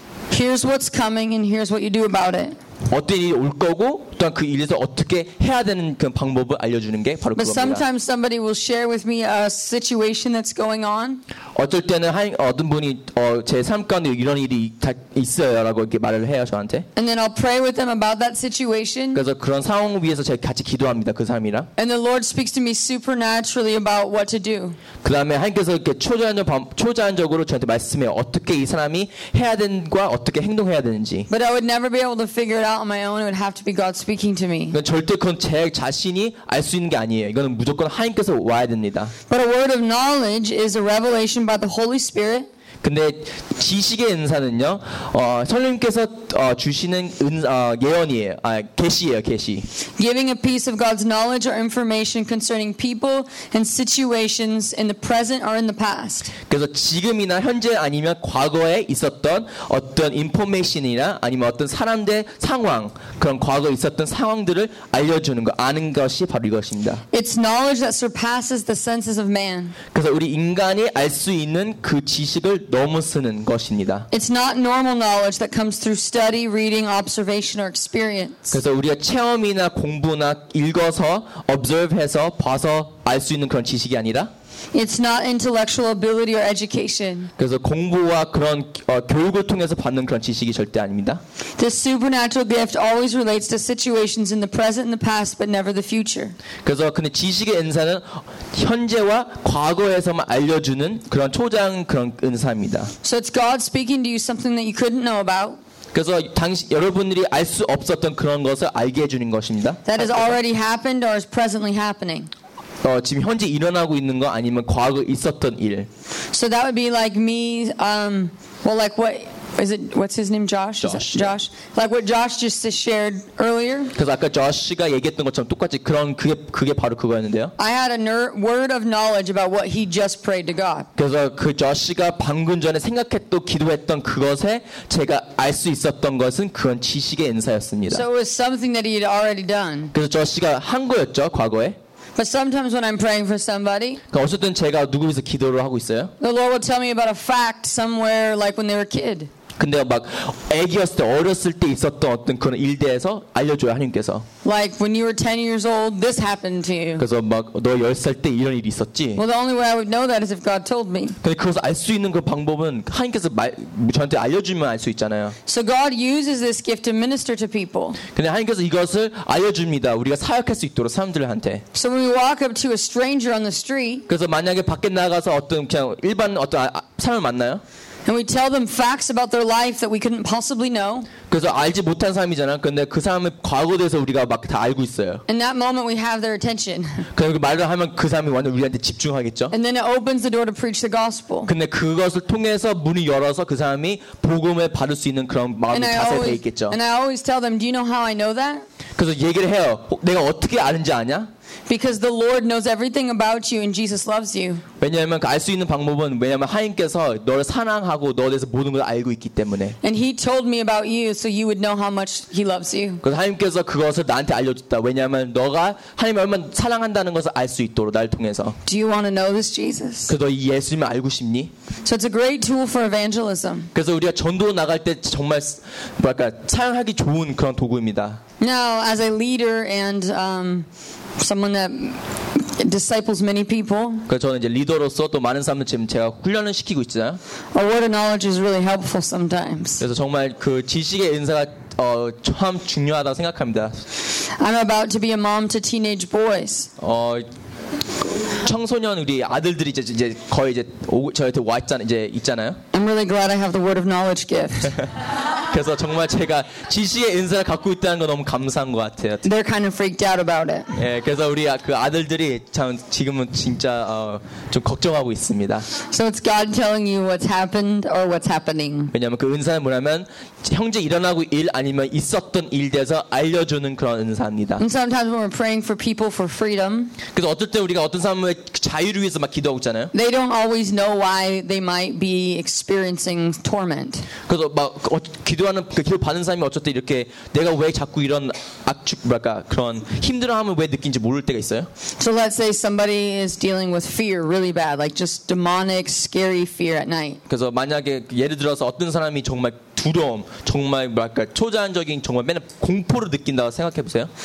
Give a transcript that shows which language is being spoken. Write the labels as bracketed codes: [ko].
[en] Here's what's coming and here's what you do about it. [ko] 어떤 일이 올 거고 또한 그 일에서 어떻게 해야 되는 그 방법을 알려주는 게 바로 그겁니다. [en] But sometimes somebody will share with me a situation that's going on. [ko] 어떨 때는 어떤 분이 제 삶 가운데 이런 일이 있어요라고 이렇게 말을 해요 저한테. [en] And then I'll pray with them about that situation. [ko] 그래서 그런 상황을 위해서 제가 같이 기도합니다 그 사람이랑. [en] And the Lord speaks to me supernaturally about what to do. [ko] 그 다음에 하나님께서 이렇게 초자연적으로 저한테 말씀해요 어떻게 이 사람이 해야 된과 어떻게 행동해야 되는지. [en] But I would never be able to figure it out on my own. It would have to be God speaking to me. [ko] 그건 절대 그건 제 자신이 알 수 있는 게 아니에요. 이거는 무조건 하나님께서 와야 됩니다. [en] But a word of knowledge is a revelation by the Holy Spirit. [ko] 근데 지식의 은사는요, 성령께서 주시는 예언이에요, 계시예요, 계시. [en] Giving a piece of God's knowledge or information concerning people and situations in the present or in the past. [ko] 그래서 지금이나 현재 아니면 과거에 있었던 어떤 인포메이션이나 아니면 어떤 사람들의 상황 그런 과거 있었던 상황들을 알려주는 거 아는 것이 바로 이것입니다. [en] It's knowledge that surpasses the senses of man. [ko] 그래서 우리 인간이 알 수 있는 그 지식을 너무 쓰는 것입니다. [en] It's not normal knowledge that comes through study, reading, observation, or experience. [ko] 그래서 우리가 체험이나 공부나 읽어서 observe 해서 봐서 알 수 있는 그런 지식이 아니다. [en] It's not intellectual ability or education. [ko] 그래서 공부와 그런 교육을 통해서 받는 그런 지식이 절대 아닙니다. [en] The supernatural gift always relates to situations in the present and the past, but never the future. [ko] 그래서 근데 지식의 은사는 현재와 과거에서만 알려주는 그런 초장 그런 은사입니다. [en] So it's God speaking to you something that you couldn't know about. [ko] 그래서 당시 여러분들이 알 수 없었던 그런 것을 알게 해주는 것입니다. [en] That has already happened or is presently happening. [ko] 지금 현재 일어나고 있는 거 아니면 과거 있었던 일. [en] So that would be like me, well, like what is it? What's his name? Josh. Josh. Yeah. Like what Josh just shared earlier. [ko] 그래서 아까 Josh가 얘기했던 것처럼 똑같이 그런 그게 바로 그거였는데요. [en] I had a word of knowledge about what he just prayed to God. [ko] 그래서 그 Josh가 방금 전에 생각했던 기도했던 그것에 제가 알 수 있었던 것은 그런 지식의 은사였습니다. [en] So it was something that he had already done. [ko] 그래서 Josh가 한 거였죠 과거에. [en] But sometimes when I'm praying for somebody, [ko] 어쨌든 제가 누구 위해서 기도를 하고 있어요. [en] The Lord will tell me about a fact somewhere, like when they were a kid. [ko] 근데 막 애기였을 때 어렸을 때 있었던 어떤 그런 일 대해서 알려줘요 하나님께서. [en] Like when you were 10 years old, this happened to you. [ko] 그래서 막 너 10살 때 이런 일이 있었지. [en] Well, the only way I would know that is if God told me. [ko] 근데 그것을 알 수 있는 그 방법은 하나님께서 저한테 알려주면 알 수 있잖아요. [en] So God uses this gift to minister to people. [ko] 근데 하나님께서 이것을 알려줍니다. 우리가 사역할 수 있도록 사람들한테. [en] So when we walk up to a stranger on the street. [ko] 그래서 만약에 밖에 나가서 어떤 그냥 일반 어떤 사람을 만나요. [en] And we tell them facts about their life that we couldn't possibly know. [ko] 그래서 알지 못한 사람이잖아. 근데 그 사람의 과거에 대해서 우리가 막 다 알고 있어요. [en] In that moment we have their attention. [ko] 그리고 말을 하면 그 사람이 완전 우리한테 집중하겠죠. [en] And then it opens the door to preach the gospel. [ko] 근데 그것을 통해서 문이 열어서 그 사람이 복음을 받을 수 있는 그런 마음이 자세되어 있겠죠. [en] And I always tell them, "Do you know how I know that?" [ko] 그래서 얘기를 해요. 내가 어떻게 아는지 아냐? [en] Because the Lord knows everything about you and Jesus loves you. [ko] 왜냐하면 알 수 있는 방법은 왜냐하면 하나님께서 너를 사랑하고 너에 대해서 모든 걸 알고 있기 때문에. [en] And He told me about you, so you would know how much He loves you. [ko] 그래서 하나님께서 그것을 나한테 알려줬다. 왜냐하면 너가 하나님을 얼마나 사랑한다는 것을 알 수 있도록 나를 통해서. [en] Do you want to know this Jesus? [ko] 그래서 이 예수님을 알고 싶니? [en] So it's a great tool for evangelism. [ko] 그래서 우리가 전도 나갈 때 정말 뭐랄까 사용하기 좋은 그런 도구입니다. [en] Now, as a leader and someone that disciples many people. [ko] 그래서 저는 이제 리더로서 또 많은 사람들 지금 제가 훈련을 시키고 있잖아요. [en] A word of knowledge is really helpful sometimes. [ko] 그래서 정말 그 지식의 은사가 참 중요하다고 생각합니다. [en] I'm about to be a mom to teenage boys. [ko] 청소년 우리 아들들이 이제 거의 이제 저한테 왔잖아요. 이제 있잖아요. [en] I'm really glad I have the word of knowledge gift. [ko] 그래서 정말 제가 지식의 은사를 갖고 있다는 거 너무 감사한 것 같아요. [en] They're kind of freaked out about it. [ko] 예, 그래서 우리 그 아들들이 참 지금은 진짜 좀 걱정하고 있습니다. [en] So it's God telling you what's happened or what's happening. [ko] 왜냐하면 그 은사는 뭐냐면 현재 일어나고 일 아니면 있었던 일 대해서 알려주는 그런 은사입니다. [en] And sometimes when we're praying for people for freedom. [ko] 그래서 어떨 때 우리가 어떤 사람의 자유를 위해서 막 기도하고 있잖아요. [en] They don't always know why they might be experiencing torment. [ko] 그래서 막 기도하는 그 기도 받는 사람이 어쨌든 이렇게 내가 왜 자꾸 이런 악축 뭐랄까 그런 힘들어함을 왜 느낀지 모를 때가 있어요. [en] So let's say somebody is dealing with fear really bad, like just demonic, scary fear at night. [ko] 그래서 만약에 예를 들어서 어떤 사람이 정말 두려움, 정말 뭐랄까 초자연적인 정말 맨날 공포를 느낀다고 생각해 보세요.